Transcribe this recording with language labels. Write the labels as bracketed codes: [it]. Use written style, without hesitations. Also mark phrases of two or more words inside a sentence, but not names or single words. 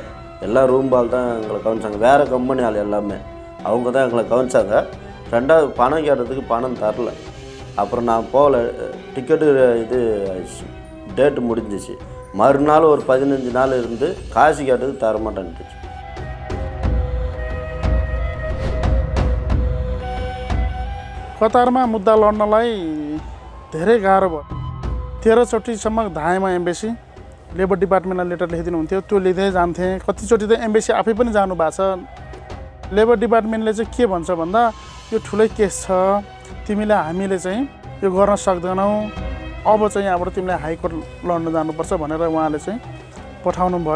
[ta] எல்லா ரூம் பால் தான் எங்களை கவனிச்சாங்க. வேறு கம்பெனி ஆள் எல்லாமே அவங்க தான் எங்களை கவனிச்சாங்க. 2வது பணம் கேட்டதுக்கு பணம் தரல. அப்புறம் நான் போகல. டிக்கெட்டு இது டேட்டு முடிஞ்சிச்சு. மறுநாள் ஒரு 15 நாள் இருந்து காசு கேட்டது தரமாட்டேன்ட்டுச்சு. [ne] कतारमा मुद्दा लड्नलाई धेरै गाह्रो भयो। 13 चोटिसम्म धाएमा [en] embassy labour departmentलाई [ne] लेटर लेखिदिनुहुन्थ्यो, त्यो लिँदै जान्थेँ। कतिचोटि त एम्बेसी आफै पनि जानु भएको छ। [en] labour departmentले [ne] चाहिँ के भन्छ भन्दा यो ठुलै केस छ, तिमीले हामीले चाहिँ यो गर्न सक्दैनौँ, अब चाहिँ यहाँबाट तिमीलाई हाइकोर्ट लड्न जानुपर्छ भनेर उहाँले चाहिँ पठाउनु भयो।